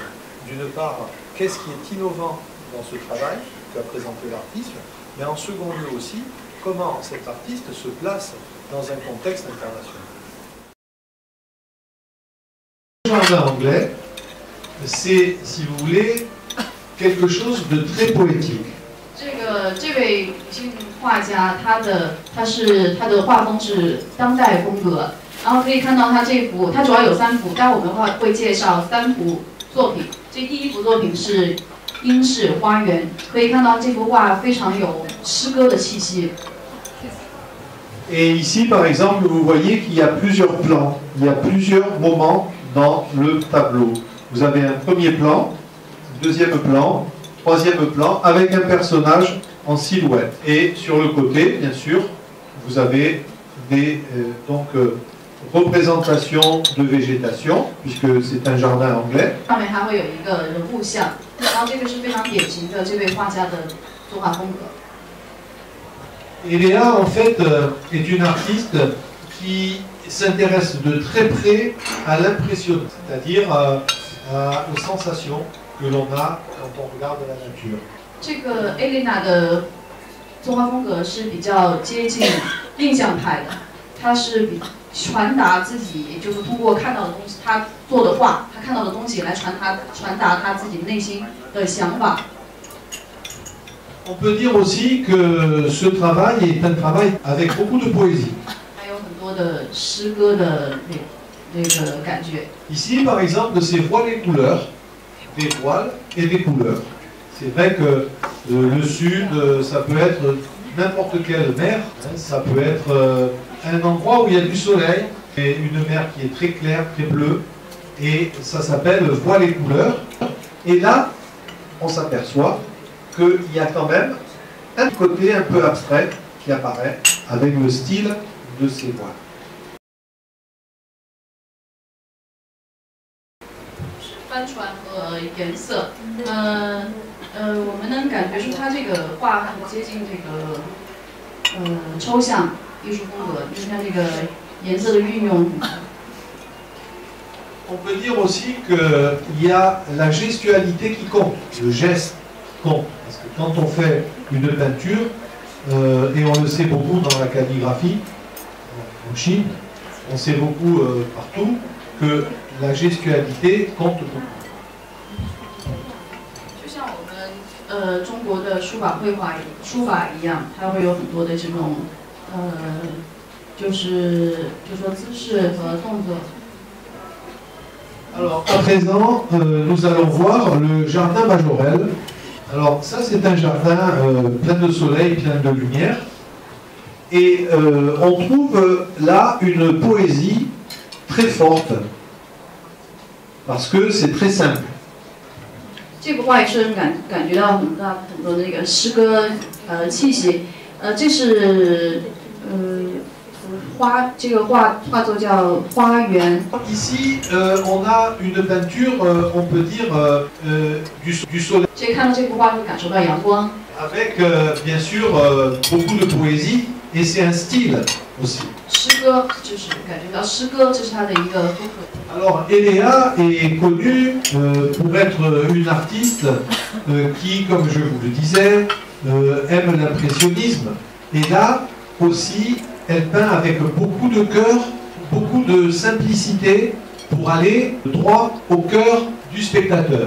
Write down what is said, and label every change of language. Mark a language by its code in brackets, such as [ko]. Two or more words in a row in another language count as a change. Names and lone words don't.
[fr] D'une part, qu'est-ce qui est innovant dans ce travail qu'a présenté l'artiste, mais en second lieu aussi, comment cet artiste se place dans un contexte international. Le jardin anglais, c'est, si vous voulez, quelque chose de très poétique. [zh] 这位女性画家，她的画风是当代风格，然后可以看到她这幅，它主要有3幅，待会我们会介绍3幅作品。这第一幅作品是英式花园，可以看到这幅画非常有诗歌的气息。 [fr] Et ici, par exemple, vous voyez qu'il y a plusieurs plans, il y a plusieurs moments dans le tableau. Vous avez un premier plan, deuxième plan, troisième plan, avec un personnage en silhouette. Et sur le côté, bien sûr, vous avez des représentations de végétation, puisque c'est un jardin anglais. [zh] 上面还会有一个人物像，然后这个是非常典型的这位画家的作画风格。 [fr] Et Léa, en fait, est une artiste qui s'intéresse de très près à l'impression, c'est-à-dire aux sensations que l'on a quand on regarde la nature. [zh] 这个 Elena 的作画风格是比较接近印象派的，她是传达自己，就是通过看到的东西，她做的画，她看到的东西来传达她自己内心的想法。 [fr] On peut dire aussi que ce travail est un travail avec beaucoup de poésie. [zh] 还有很多的诗歌的那个感觉。 [fr] Ici, par exemple, c'est voiles et couleurs, des voiles et des couleurs. C'est vrai que le sud, ça peut être n'importe quelle mer, hein, ça peut être un endroit où il y a du soleil, et une mer qui est très claire, très bleue, et ça s'appelle voiles et couleurs. Et là, on s'aperçoit qu'il y a quand même un côté un peu abstrait qui apparaît avec le style de ces voiles. [zh] 帆船和颜色，我们能感觉出它这个画很接近这个抽象艺术风格，就是看这个颜色的运用。 [fr] On peut dire aussi qu'il y a la gestualité qui compte, le geste compte. Parce que quand on fait une peinture, et on le sait beaucoup dans la calligraphie, en Chine, on sait beaucoup partout que la gestualité compte beaucoup. [zh] 就像我们中国的书法一样，它会有很多的这种就说姿势和动作。 [fr] Alors, à présent, nous allons voir le jardin Majorelle. Alors, ça, c'est un jardin plein de soleil, plein de lumière. Et on trouve là une poésie très forte. Parce que c'est très simple. [zh] 这幅画也是感觉到很多那个诗歌气息。这是这个画作叫花园。 [fr] Ici, on a une peinture, on peut dire, du soleil. [zh] 所以看到这幅画会感受到阳光。 [fr] Avec, bien sûr, beaucoup de poésie, et c'est un style aussi. [zh] 诗歌就是感觉到诗歌，这是它的一个风格。 [fr] Alors, Eléa est connue pour être une artiste qui, comme je vous le disais, aime l'impressionnisme. Et là aussi, elle peint avec beaucoup de cœur, beaucoup de simplicité pour aller droit au cœur du spectateur.